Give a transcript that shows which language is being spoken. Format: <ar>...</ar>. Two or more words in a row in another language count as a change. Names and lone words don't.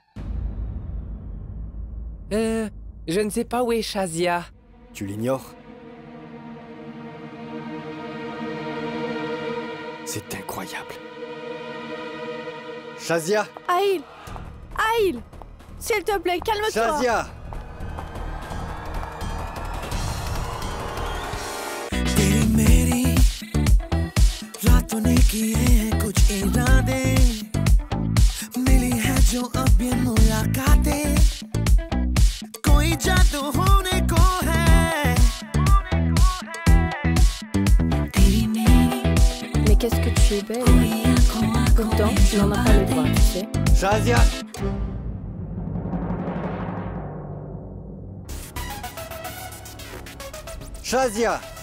<fr>Je ne sais pas où est Shazia. Tu l'ignores? C'est incroyable. Shazia! Ahil! Ahil! S'il te plaît, calme-toi! Shazia!</fr> <hi>तेरी मेरी रातों ने किए हैं कुछ इरादे मिली है जो अब ये मुलाकातें कोई जादू होने को है तेरी मेरी</hi> <fr>Mais qu'est-ce que tu es belle? Pourtant, tu n'en as pas le droit, tu sais. Shazia! Shazia!</fr>